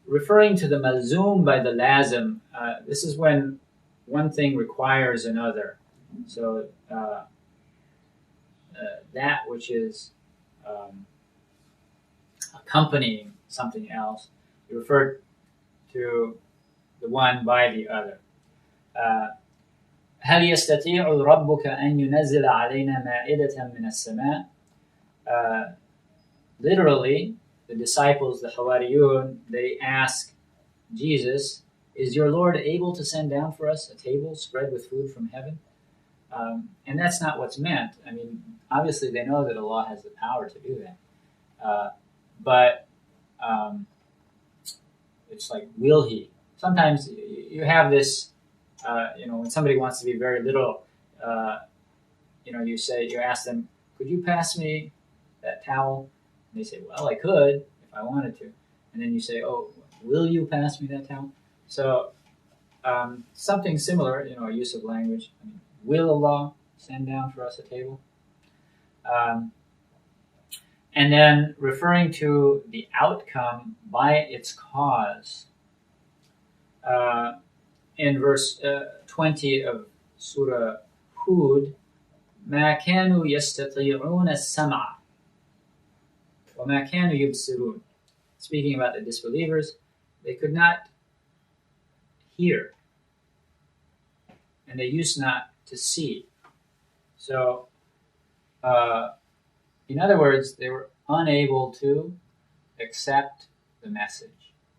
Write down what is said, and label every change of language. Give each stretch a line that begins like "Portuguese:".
English: referring to the malzoom by the lazim, this is when one thing requires another. So that which is accompanying something else, you refer to the one by the other.
Arabic: هل يستطيع ربك أن ينزل علينا مائدة من السماء?
English: Literally, the disciples, the Hawariyun, they ask Jesus, is your Lord able to send down for us a table spread with food from heaven? And that's not what's meant. I mean, obviously they know that Allah has the power to do that. But it's like, will He? Sometimes you have this, when somebody wants to be very literal, you ask them, could you pass me that towel? And they say, well, I could if I wanted to. And then you say, oh, will you pass me that towel? So something similar, a use of language. I mean, will Allah send down for us a table? And then referring to the outcome by its cause. In verse 20 of Surah Hud,
Arabic: مَا كَانُوا يَسْتَطِيعُونَ السَّمْعَ وَمَا كَانُوا يُبْصِرُونَ.
English: Speaking about the disbelievers, they could not hear, and they used not to see. So, in other words, they were unable to accept the message.